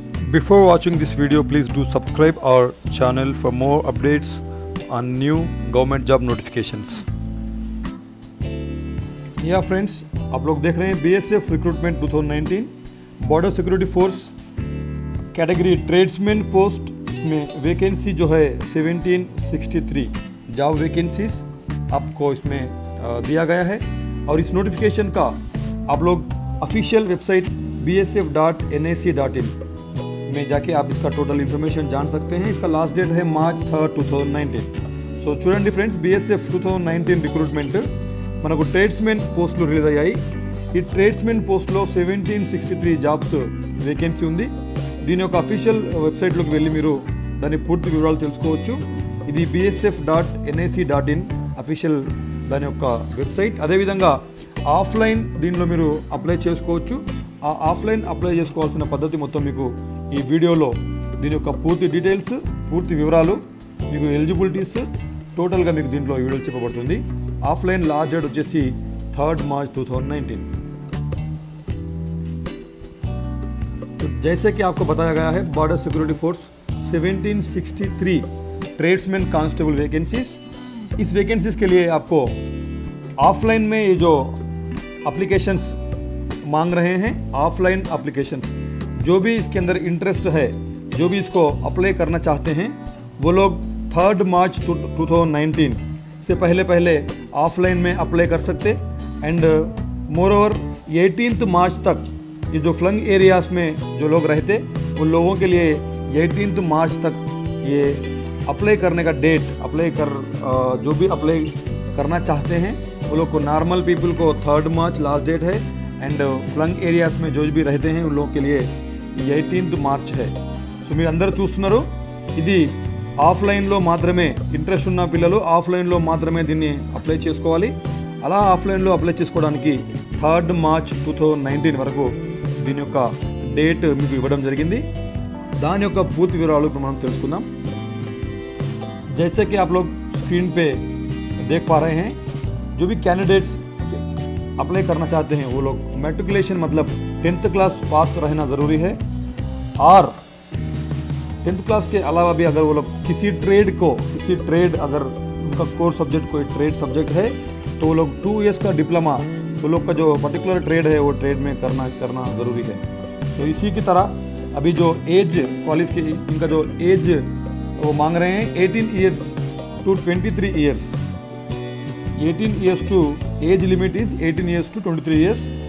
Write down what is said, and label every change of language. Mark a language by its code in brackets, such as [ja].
[en] Before watching this video, please do subscribe our channel for more updates on new government job notifications. Yeah friends, [hi] आप लोग देख रहे हैं BSF recruitment 2019 border security force category tradesman post में vacancy जो है 1763 job vacancies आपको इसमें दिया गया है। और इस नोटिफिकेशन का आप लोग ऑफिशियल वेबसाइट bsf.nac.in में जाके आप इसका टोटल इन्फॉर्मेशन जान सकते हैं। इसका लास्ट डेट है March 3, 2019। [te] సో చూడండి ఫ్రెండ్స్, BSF 2019 రిక్రూట్మెంట్ మనకు ట్రేడ్స్మెన్ పోస్టులు రిలీజ్ అయ్యాయి। ఈ ట్రేడ్స్మెన్ పోస్ట్లో 1763 జాబ్స్ వేకెన్సీ ఉంది। దీని యొక్క అఫీషియల్ వెబ్సైట్లోకి వెళ్ళి మీరు దాని పూర్తి వివరాలు తెలుసుకోవచ్చు। ఇది bsf.nac.in అఫీషియల్ దాని యొక్క వెబ్సైట్। అదేవిధంగా ఆఫ్లైన్ దీనిలో మీరు అప్లై చేసుకోవచ్చు। ఆ ఆఫ్లైన్ అప్లై చేసుకోవాల్సిన పద్ధతి మొత్తం మీకు ఈ వీడియోలో దీని యొక్క పూర్తి డీటెయిల్స్, పూర్తి వివరాలు, మీకు ఎలిజిబిలిటీస్ టోటల్గా మీకు దీంట్లో వీడియో చెప్పబడుతుంది। ఆఫ్లైన్ లాస్ట్ డేట్ వచ్చేసి 3 March 2019। [hi] तो जैसे कि आपको बताया गया है, border security force 1763 tradesman constable vacancies. इस वैकेंसीज के लिए आपको ऑफलाइन में ये जो एप्लीकेशंस मांग रहे हैं, ऑफलाइन एप्लीकेशन, जो भी इसके अंदर इंटरेस्ट है, जो भी इसको अप्लाई करना चाहते हैं, वो लोग 3 March 2019 से पहले ऑफलाइन में अप्लाई कर सकते। [en] and moreover [hi] 18 मार्च तक ये जो फ्लंग एरियाज़ में जो लोग रहते उन लोगों के लिए 18 मार्च तक ये अप्लाई करने का डेट जो भी अप्लाई करना चाहते हैं वो लोग को, नॉर्मल पीपल को 3 March लास्ट डेट है। एंड फ्लंग एरियाज़ में जो भी रहते हैं उन लोगों के लिए 18 March है। [te] సో మీరు అందరూ చూస్తున్నారు, ఇది ఆఫ్లైన్లో మాత్రమే ఇంట్రెస్ట్ ఉన్న పిల్లలు ఆఫ్లైన్లో మాత్రమే దీన్ని అప్లై చేసుకోవాలి। అలా ఆఫ్లైన్లో అప్లై చేసుకోవడానికి 3 March 2019 వరకు దీని యొక్క డేట్ మీకు ఇవ్వడం జరిగింది। దాని యొక్క పూర్తి వివరాలు ఇప్పుడు మనం తెలుసుకుందాం। [hi] जैसे कि आप लोग स्क्रीन पे देख पा रहे हैं, जो भी कैंडिडेट्स अप्लाई करना चाहते हैं वो लोग मैट्रिकुलेशन मतलब 10th क्लास पास रहना ज़रूरी है। और 10th क्लास के अलावा भी अगर वो लोग किसी ट्रेड अगर उनका कोर सब्जेक्ट कोई ट्रेड सब्जेक्ट है तो वो लोग 2 years का डिप्लोमा वो लोग का जो पर्टिकुलर ट्रेड है वो ट्रेड में करना ज़रूरी है। तो इसी की तरह अभी जो एज क्वालिफिकेशन, इनका जो एज वो मांग रहे हैं [en] 18 years to 23 years। 18 years to age limit is 18 years to 23 years।